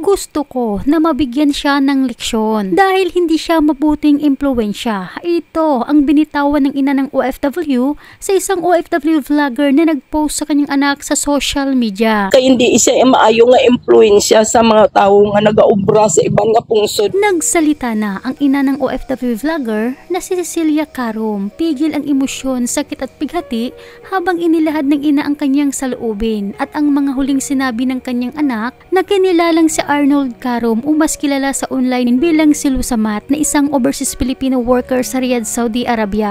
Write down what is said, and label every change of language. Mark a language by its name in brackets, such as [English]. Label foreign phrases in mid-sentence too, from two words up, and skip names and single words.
[Filipino] Gusto ko na mabigyan siya ng leksyon dahil hindi siya mabuting impluwensya. Ito ang binitawan ng ina ng OFW sa isang OFW vlogger na nagpost sa kanyang anak sa [English] social media. [Hiligaynon] Kaya hindi siya maayo nga impluwensya sa mga tao nga nagaobra sa ibang nga pungsod. [Filipino] Nagsalita na ang ina ng OFW vlogger na si Cecilia Carom. Pigil ang emosyon, sakit at pighati habang inilahad ng ina ang kanyang saloobin at ang mga huling sinabi ng kanyang anak na kinilalang si Arnold Carom o mas kilala sa online bilang si Lusamat na isang [English] overseas Filipino worker [Filipino] sa Riyadh, Saudi Arabia.